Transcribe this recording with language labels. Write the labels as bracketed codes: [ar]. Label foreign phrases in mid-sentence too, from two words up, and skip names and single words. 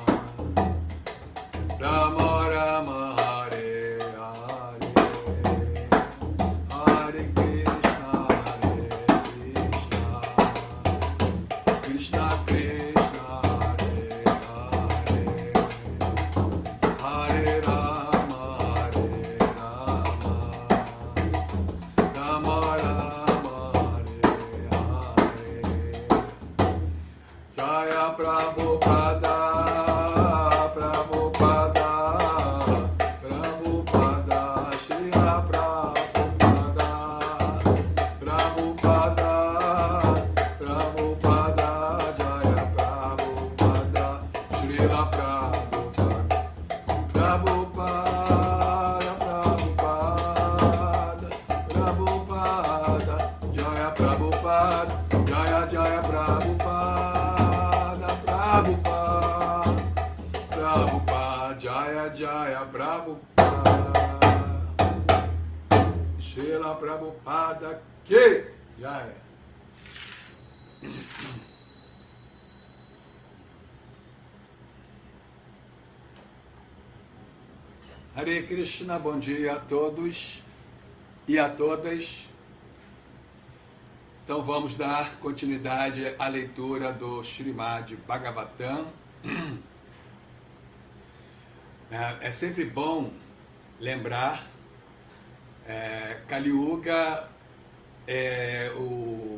[sa] Rama Rama, Hare Hare, Hare Krishna, Krishna Krishna, Hare Hare, Hare Rama, Hare Rama, Rama Rama, Hare Hare. Jaya Prabhupada, Prabhupada, Prabhupada, Srila Prabhupada, Prabhupada, Prabhupada, Jaya Prabhupada, Srila Prabhupada, Prabhupada, Prabhupada, Prabhupada, Jaya Prabhupada, Jaya Jaya Prabhupada, Prabhupada, Prabhupada, Jaya Jaya Prabhupada, Srila Prabhupada que Jaya. Hare Krishna, [pt] bom dia a todos e a todas. Então vamos dar continuidade à leitura do Srimad Bhagavatam. É sempre bom lembrar, Kali Yuga é o